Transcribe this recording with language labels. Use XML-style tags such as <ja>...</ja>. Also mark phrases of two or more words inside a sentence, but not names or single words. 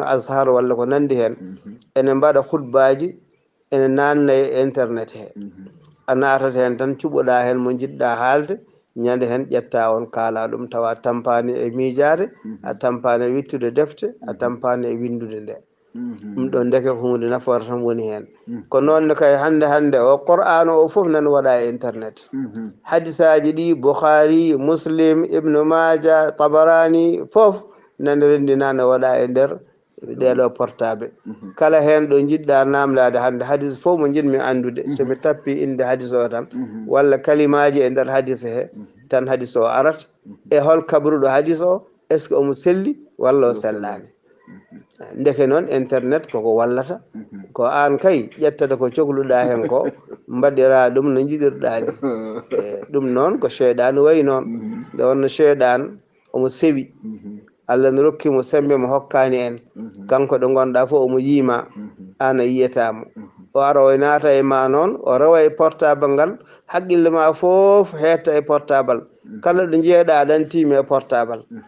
<ff>ashar walla ko nandi hen ene mbaɗa khutbaji ene nanna e internet he a natat hen tan cuɓoɗa hen mo jiɗɗa haalde ñande hen ƴetta on kaala ɗum tawa tampani e miijade a tampani e wittude defte a tampani e windude nde ɗum ɗo ndeke hunde nafoore tan woni hen ko noonne kay hande o qur'an o foof nan waɗa e internet hadisaji ɗi boukhari muslim ibnu maja tabarani foof nane rendina ne waɗa e nder ɗeɗo portable kala hen ɗo jiɗɗa namdade hande hadis fof mo jiɗmi andude somi tappi inde hadis o tan walla kalimaji e nder hadis he tan hadis o arat e hol kabruɗo hadis o</ff> <fr>est ce que</fr> <ff>omo selli walla o sellani ndeke noon internet koko wallata ko an kay ƴettata ko cohluɗa hen ko mbaɗira ɗum no jiɗirɗani ɗum noon ko cheyɗan wayi noon nde wonno cheyɗan omo sewi Allah ne rokkimo sembe mo hokkani en kanko ɗo gonɗa fof omo yiima an a yiyatamo o ara o naata e ma noon o rewa e portable ngal haqqille ma foof hetta e portable kala ɗo jeeɗa ɗan tiimi e portable</ff>